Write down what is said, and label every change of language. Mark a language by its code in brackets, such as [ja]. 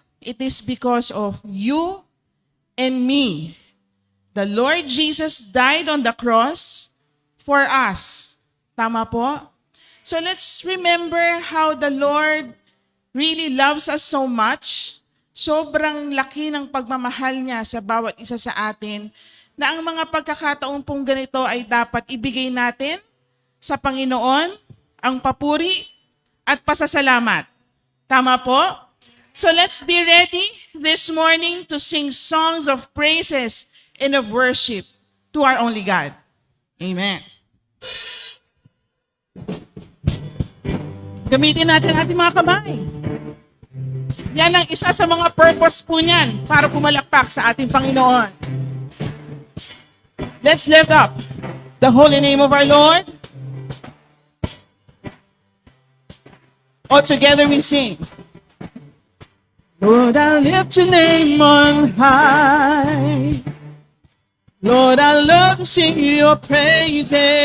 [en] It is because of you and me. The Lord Jesus died on the cross for us. [tl] Tama po? [en] So let's remember how the Lord really loves us so much. [tl] Sobrang laki ng pagmamahal niya sa bawat isa sa atin na ang mga pagkakataon pong ganito ay dapat ibigay natin sa Panginoon ang papuri at pasasalamat. Tama po? [en] So let's be ready this morning to sing songs of praises and of worship to our only God. Amen. [tl] Gamitin natin ating mga kamay. Yan ang isa sa mga purpose po niyan para pumalakpak sa ating Panginoon. [en] Let's lift up the holy name of our Lord. All together we sing. Lord, I lift your name on high. Lord, I love to sing your praises.